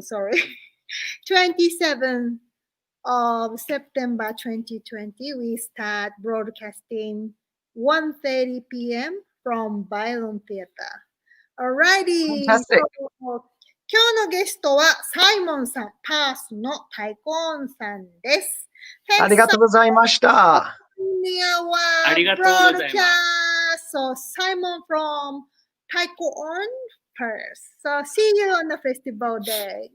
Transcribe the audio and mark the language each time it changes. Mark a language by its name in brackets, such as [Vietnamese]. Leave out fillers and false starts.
[English] Sorry, 27th of September 2020, we start broadcasting 1:30 p.m. from Byron Theater. Alrighty. Fantastic. [Japanese] So, 今日のゲストはサイモンさん、パースのタイコーンさんです。ありがとうございました。ありがとうございます。 [English] So Simon from Taiko-on first. So see you on the festival day.